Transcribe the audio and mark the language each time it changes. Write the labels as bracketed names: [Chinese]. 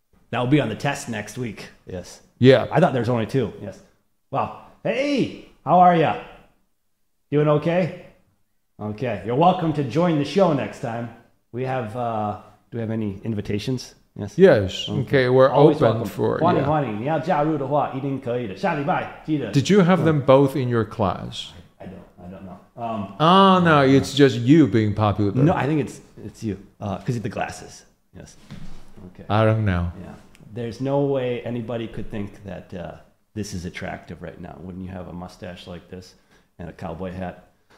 [English] That will be on the test next week. Yes. Yeah. I thought there was only 2. Yes. Well, hey, how are you? Doing okay? Okay. You're welcome to join the show next time. We have. Do we have any invitations? Yes. Okay, we're Always open welcome. for. [Chinese] 欢迎欢迎，你要加入的话一定可以的。下礼拜记得。 [English] Did you have them both in your class? I don't know. No, it's just you being popular. No, I think it's you because of the glasses. Yes. Okay. I don't know. Yeah. There's no way anybody could think that this is attractive right now when you have a mustache like this and a cowboy hat.